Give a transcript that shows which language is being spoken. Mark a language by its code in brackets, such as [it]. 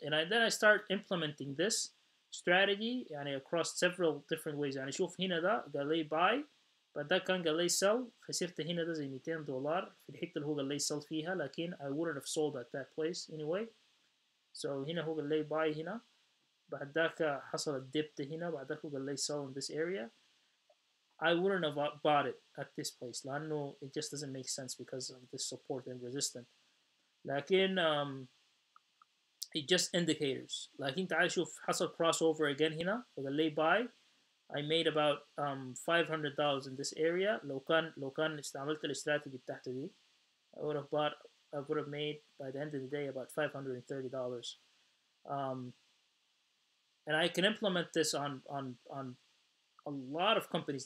[en] Then I start implementing this strategy يعني across several different ways. [ar] يعني شوف هنا ده قال لي buy, بعد ده كان قال لي sell, خسرت هنا ده زي $200 في الحتة اللي هو قال لي sell فيها, لكن [en] I wouldn't have sold at that place anyway. [ar] So هنا هو قال لي buy هنا, بعد ذاك حصلت dip هنا, بعد ذاك هو قال لي sell [en] in this area. I wouldn't have bought it at this place لأنه it just doesn't make sense because of this support and resistance. لكن it just indicators. [ar] لكن تعال شوف حصل crossover again هنا, فقال لي buy. [en] I made about $500 in this area. [ar] لو كان استعملت الاستراتيجي بتاعته دي [en] I would have made by the end of the day about $530. And I can implement this on a lot of companies.